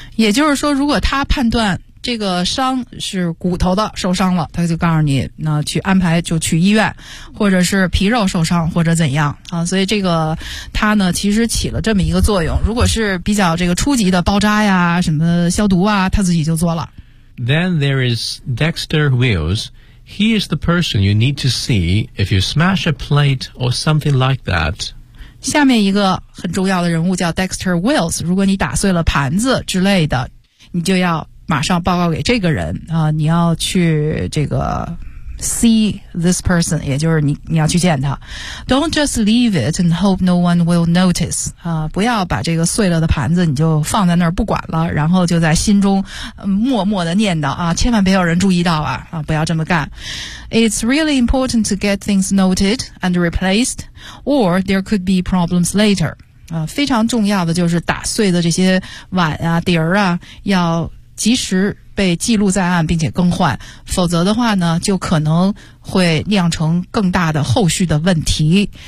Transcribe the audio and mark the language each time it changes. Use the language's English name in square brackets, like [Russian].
[Chinese] 也就是说，如果他判断这个伤是骨头的受伤了，他就告诉你那去安排就去医院，或者是皮肉受伤或者怎样啊。所以这个他呢其实起了这么一个作用，如果是比较这个初级的包扎呀什么消毒啊，他自己就做了。 [English] Then there is Dexter Wills. He is the person you need to see if you smash a plate or something like that. [Chinese] 下面一个很重要的人物叫 Dexter Wills, 如果你打碎了盘子之类的，你就要马上报告给这个人啊！你要去这个 [English] see this person， [Chinese] 也就是你要去见他。 [English] Don't just leave it and hope no one will notice 啊！ [Chinese] 不要把这个碎了的盘子你就放在那儿不管了，然后就在心中、默默的念叨啊，千万别有人注意到啊！啊，不要这么干。 [English] It's really important to get things noted and replaced, or there could be problems later。 [Chinese] 啊，非常重要的就是打碎的这些碗啊、碟儿啊，要及时被记录在案并且更换，否则的话呢就可能会酿成更大的后续的问题。